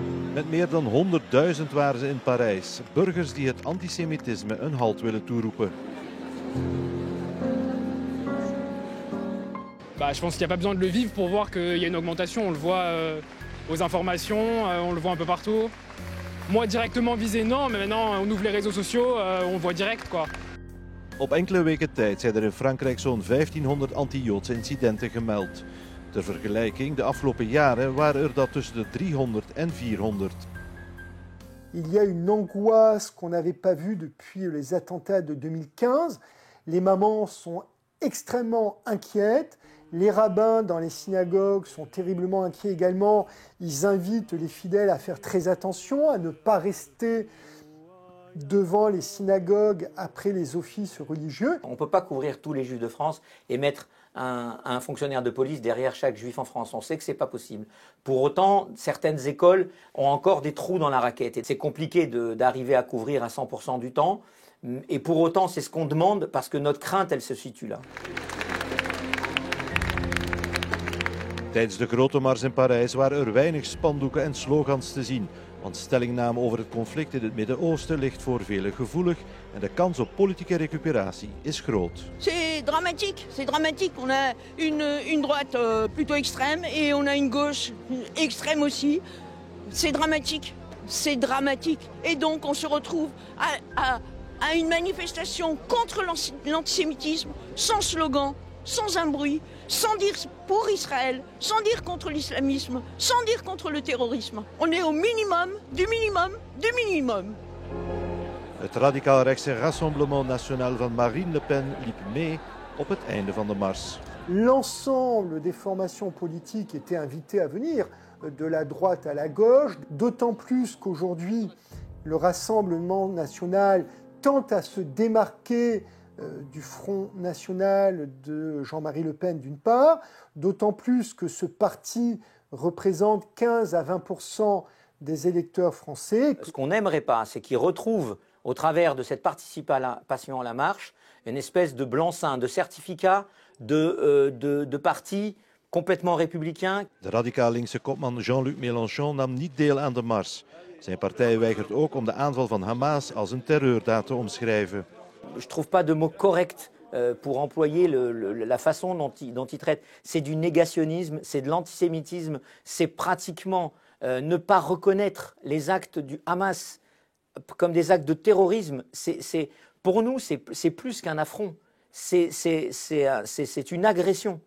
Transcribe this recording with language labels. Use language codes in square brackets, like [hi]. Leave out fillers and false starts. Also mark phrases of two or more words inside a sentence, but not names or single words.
[nl] Met meer dan 100.000 waren ze in Parijs. Burgers die het antisemitisme een halt willen toeroepen. [fr] Je pense qu'il n'y a pas besoin de le vivre pour voir qu'il y a une augmentation. On le voit aux informations, on le voit un peu partout. Moi directement visé, non, mais maintenant on ouvre les réseaux sociaux, on voit direct quoi. [nl] Op enkele weken tijd zijn er in Frankrijk zo'n 1500 anti-Joodse incidenten gemeld. Ter vergelijking, de afgelopen jaren waren er dat tussen de 300 en 400. [fr] Il y a une angoisse qu'on n'avait pas vue depuis les attentats de 2015. Les mamans sont extrêmement inquiètes. Les rabbins dans les synagogues sont terriblement inquiets également. Ils invitent les fidèles à faire très attention, à ne pas rester devant les synagogues après les offices religieux. On ne peut pas couvrir tous les juifs de France et mettre un fonctionnaire de police derrière chaque juif en France. On sait que ce n'est pas possible. Pour autant, certaines écoles ont encore des trous dans la raquette. Et c'est compliqué d'arriver à couvrir à 100% du temps. Et pour autant, c'est ce qu'on demande parce que notre crainte, elle se situe là. [nl] Tijdens de grote mars in Parijs waren er weinig spandoeken en slogans te zien. Want stellingname over het conflict in het Midden-Oosten ligt voor velen gevoelig en de kans op politieke recuperatie is groot. [fr] C'est dramatique. On a une droite plutôt extrême et on a une gauche extrême aussi. C'est dramatique. Et donc on se retrouve à une manifestation contre l'antisémitisme, sans slogan, sans un bruit, sans dire pour Israël, sans dire contre l'islamisme, sans dire contre le terrorisme. On est au minimum, du minimum, du minimum. [nl] Het radicaal-rechtse Rassemblement National van Marine Le Pen liep mee op het einde van de mars. [fr] L'ensemble des formations politiques étaient invitées à venir, de la droite à la gauche, d'autant plus qu'aujourd'hui, le Rassemblement National tente à se démarquer du Front National de Jean-Marie Le Pen d'une part, d'autant plus que ce parti représente 15 à 20% des électeurs français. Ce qu'on n'aimerait pas, c'est qu'ils retrouvent, au travers de cette participation à la marche, une espèce de blanc-seing, de certificat de parti complètement républicain. [nl] De radicaal-linkse kopman Jean-Luc Mélenchon nam niet deel aan de mars. Zijn partij weigert ook om de aanval van Hamas als een terreurdaad te omschrijven. [fr] Je ne trouve pas de mot correct pour employer la façon dont il traite. C'est du négationnisme, c'est de l'antisémitisme, c'est pratiquement ne pas reconnaître les actes du Hamas comme des actes de terrorisme. Pour nous, c'est plus qu'un affront, c'est une agression.